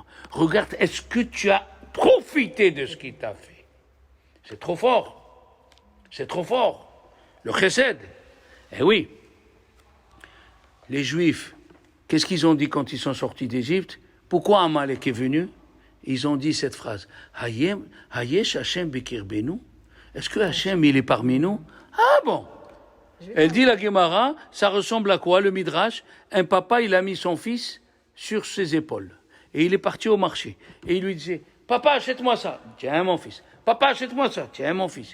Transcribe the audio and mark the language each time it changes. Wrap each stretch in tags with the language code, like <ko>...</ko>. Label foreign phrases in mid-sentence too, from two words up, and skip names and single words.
<fr>Regarde, est-ce que tu as profité de ce qu'il t'a fait? C'est trop fort. C'est trop fort. Le chesed. Eh oui. Les Juifs, qu'est-ce qu'ils ont dit quand ils sont sortis d'Égypte? Pourquoi Amalek est venu? Ils ont dit cette phrase.</fr> <he>היש השם בקרבנו?</he> <fr>Est-ce que Hashem, il est parmi nous? Ah bon? Elle dit la Gemara, ça ressemble à quoi le Midrash? Un papa, il a mis son fils sur ses épaules. Et il est parti au marché. Et il lui disait, papa, achète-moi ça. Tiens, mon fils. Papa, achète-moi ça. Tiens, mon fils.</fr>